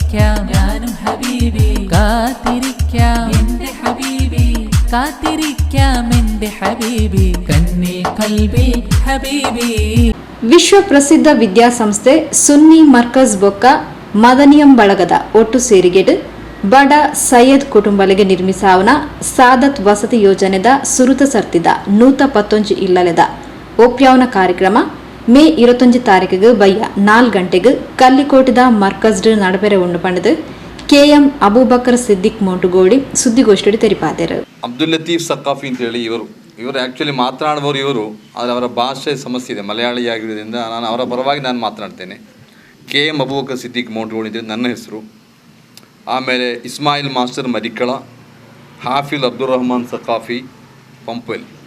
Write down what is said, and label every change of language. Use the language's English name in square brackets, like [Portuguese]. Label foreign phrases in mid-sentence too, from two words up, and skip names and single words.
[Malayalam] കാത്തിരിക്കാം ഞാനും ഹബീബി കാത്തിരിക്കാം എന്റെ ഹബീബി കാത്തിരിക്കാം എന്റെ ഹബീബി കന്നി [Arabic] قلبي حبيبي. [Tulu] ವಿಶ್ವ ಪ್ರಸಿದ್ಧ ವಿದ್ಯಾಸಂಸ್ಥೆ ಸುನ್ನಿ ಮರ್ಕಜ್ ಬೊಕ್ಕ ಮದನಿಯಂ ಬಳಗದ ಒಟ್ಟು ಸೇರಿಗೆಡು ಬಡ ಸೈಯದ್ ಕುಟುಂಬಗಳಿಗೆ ನಿರ್ಮಿಸಾವನ ಸಾದತ್ ವಸತಿ ಯೋಜನೆದ ಸುರುತ ಸರ್ತಿದ 119 ಇಲ್ಲಲೆದ ಒಪ್ಯಾವನ ಕಾರ್ಯಕ್ರಮ ಮೇ 21 ತಾರೀಕಿಗೆ ಬಯ್ಯ 4 ಗಂಟೆಗೆ ಕಲ್ಲಿಕೋಟದ ಮರ್ಕಜ್ ನಡಬೆರೆ ಉಂಡು ಪಂಡದು KM ಅಬೂಬಕರ್ ಸಿದ್ದಿಕ್ ಮೋಟುಗೋಡಿ ಸುದ್ದಿಗೋಷ್ಠಿಯಲ್ಲಿ ತೆರಿಪಾದರು. [Kannada] ಅಬ್ದುಲ್ ಲತೀಫ್ ಸಕಾಫಿ ಅಂತ ಹೇಳಿ ಇವರು ಆ್ಯಕ್ಚುಲಿ ಮಾತನಾಡುವವರು ಇವರು, ಆದರೆ ಅವರ ಭಾಷೆ ಸಮಸ್ಯೆ ಇದೆ, ಮಲಯಾಳಿಯಾಗಿರೋದ್ರಿಂದ ನಾನು ಅವರ ಪರವಾಗಿ ನಾನು ಮಾತನಾಡ್ತೇನೆ. KM ಅಬೂಬಕರ್ ಸಿದ್ದಿಕ್ ಮೋಟುಗೋಡಿ ಅಂತ ನನ್ನ ಹೆಸರು. ಆಮೇಲೆ ಇಸ್ಮಾಯಿಲ್ ಮಾಸ್ಟರ್ ಮರಿಕಳ, ಹಾಫಿಲ್ ಅಬ್ದುಲ್ ರಹಮಾನ್ ಸಕಾಫಿ ಪಂಪೆಲ್.